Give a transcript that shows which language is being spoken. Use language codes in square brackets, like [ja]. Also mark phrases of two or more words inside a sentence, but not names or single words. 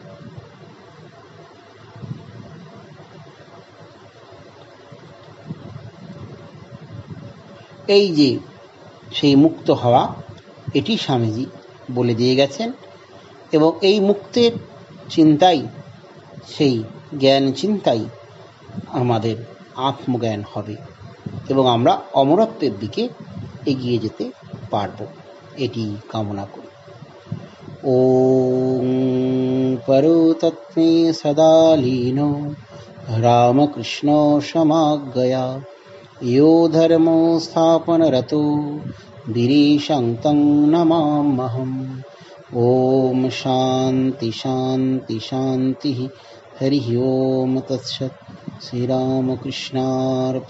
[bn] এই যে সেই মুক্ত হওয়া, এটি স্বামীজি বলে দিয়ে গেছেন, এবং এই মুক্তের চিন্তাই, সেই জ্ঞান চিন্তাই আমাদের আত্মজ্ঞান হবে এবং আমরা অমরত্বের দিকে এগিয়ে যেতে পারব, এটি কামনা করি। [sa] ওম পরতত্ত্বে সদা লীনো রামকৃষ্ণ সমাজ্ঞয়া यो धर्मो स्थापनरतो वीरेशं तं नमाम्यहम्। ओम शांति शांति शांति। हरि ओम तत्सत्।